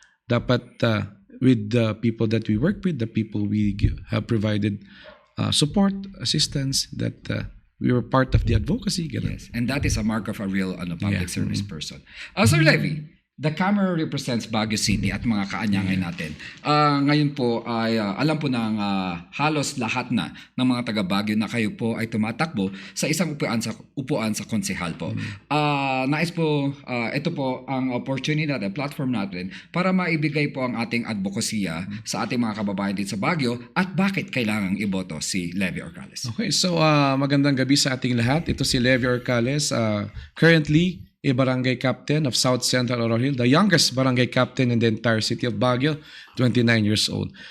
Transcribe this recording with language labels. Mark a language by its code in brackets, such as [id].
[en] Dapat with the people that we work with, the people we have provided support, assistance, that we were part of the advocacy. Ganun. Yes. And that is a mark of a real public service person. Sir Levy, The camera represents Baguio City [tl] at mga kaanyangay natin. Ngayon po ay alam po ng halos lahat na ng mga taga Baguio na kayo po ay tumatakbo sa isang upuan sa konsehal po. Nais po, ito po ang opportunity natin, platform natin para maibigay po ang ating advokasya sa ating mga kababayan dito sa Baguio at bakit kailangang iboto si Levy Orcales. Okay, so magandang gabi sa ating lahat. Ito si [en] Levy Orcales, currently a barangay captain of South Central Oro Hill, the youngest barangay captain in the entire city of Baguio, 29 years old.